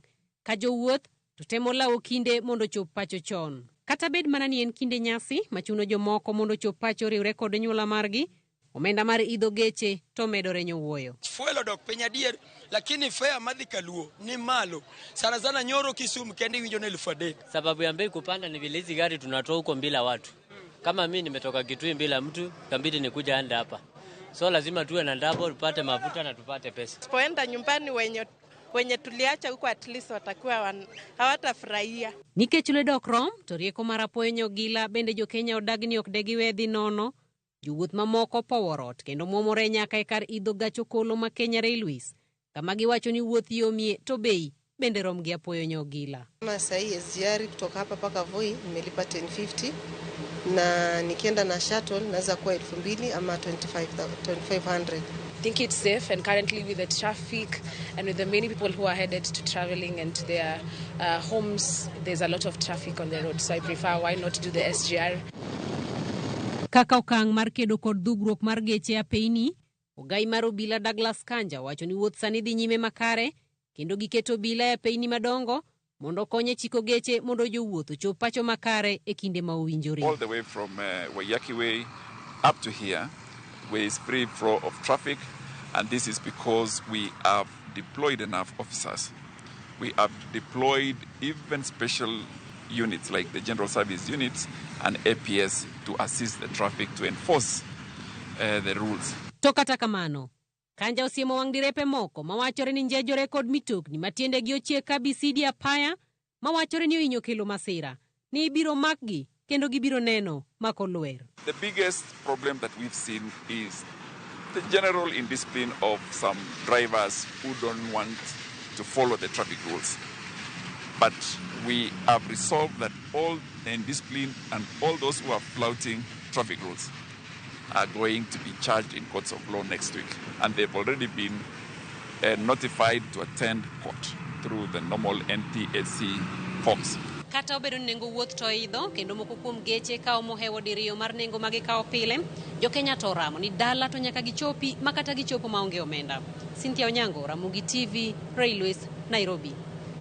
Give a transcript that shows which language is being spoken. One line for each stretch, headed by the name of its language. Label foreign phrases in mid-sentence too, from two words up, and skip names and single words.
Luo (Kenya and Tanzania): Ka jowuoth to temo lawo kinde mondo chop pacho chon. Kata bed mana ni en kinde nyasi machuno jomoko mondo chop pacho riwre kod anyuola margi, omenda mar idho geche to medore nyowuoyo. Fuel odok piny adier, lakini fare madhi Kaluo ni malo. Sana Nyoro Kisumu kendi winjo na 3,000.
Swahili: Sababu ya bei kupanda ni vile hizi gari tunatoa huko bila watu. Kama mimi nimetoka Kitui bila mtu, kambidi nikuja anda hapa. So lazima tuwe na double, tupate mafuta na tupate pesa. Tupoenda nyumbani wenye tuliacha huko
English: at least
Swahili: watakuwa hawatafurahia.
Luo (Kenya and Tanzania): Nikech dok rom to rieko mar apoyo nyogila bende jo Kenya odagni ok degiwedhi nono. Jowuoth mamoko poworot kendo muomore nyaka e kar idho gach okolo ma Kenya Railways. Kama giwacho ni wuoth yomie to bei bende rom gi apoyo nyogila.
Swahili: Kama sahi SGR kutoka hapa paka Voi nimelipa 1050 na nikienda na shuttle naweza kuwa 2,000 ama 2500.
English: I think it's safe, and currently with the traffic and with the many people who are headed to traveling and to their homes, there's a lot of traffic on the road. So I prefer, why not do the SGR?
Luo (Kenya and Tanzania): Kaka okang' mar kedo kod dhugruok mar geche apeyni, ogai mar obila Douglas Kanja wacho ni wuoth sani dhi nyime makare kendo giketo obila e apeyni madongo mondo konye chiko geche mondo jowuoth ochop pacho makare e kinde ma owinjore.
English: All the way from Waiyaki Way up to here, where is free flow of traffic, and this is because we have deployed enough officers. We have deployed even special units like the General Service Units and APS to assist the traffic to enforce the rules. To kata kamano, Kanja osiemo wang' direpe moko mawachore ni njejore kod mitokni matiende gi ochiek kabisidi apaya mawachore ni ohinyo kelo masira ni ibiro makgi kendo gibiro neno makolwer. The biggest problem that we've seen is the general indiscipline of some drivers who don't want to follow the traffic rules. But we have resolved that all the indiscipline and all those who are flouting traffic rules are going to be charged in courts of law next week. And they've already been notified to attend court through the normal NTSC forms.
Luo (Kenya and Tanzania): Kata obedo nengo wuoth to idho kendo moko kuom geche kao mohewo diriyo mar nengo magi kao pile, jo Kenya to ramo ni dala to nyaka gichopi makata gichopo maonge omenda. Cynthia Onyango, Ramogi TV, Railways, Nairobi.